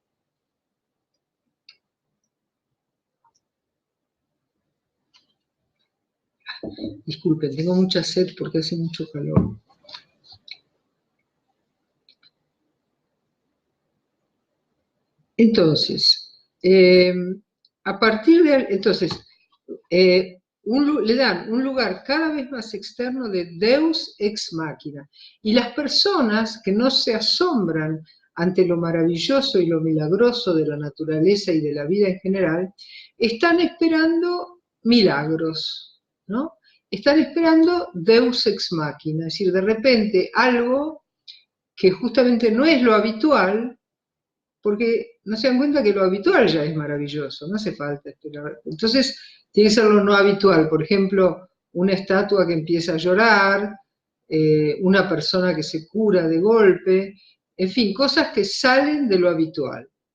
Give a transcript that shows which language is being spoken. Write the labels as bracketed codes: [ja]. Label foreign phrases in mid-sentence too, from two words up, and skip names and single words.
[es] Disculpen, tengo mucha sed porque hace mucho calor. Entonces, a partir de... Entonces, le dan un lugar cada vez más externo de [la] Deus ex machina. [es] Y las personas que no se asombran ante lo maravilloso y lo milagroso de la naturaleza y de la vida en general, están esperando milagros, ¿no? Están esperando [la] Deus ex machina, [es] es decir, de repente algo que justamente no es lo habitual, porque no se dan cuenta que lo habitual ya es maravilloso, no hace falta esperar. Entonces, tiene que ser lo no habitual, por ejemplo, una estatua que empieza a llorar, una persona que se cura de golpe, en fin, cosas que salen de lo habitual.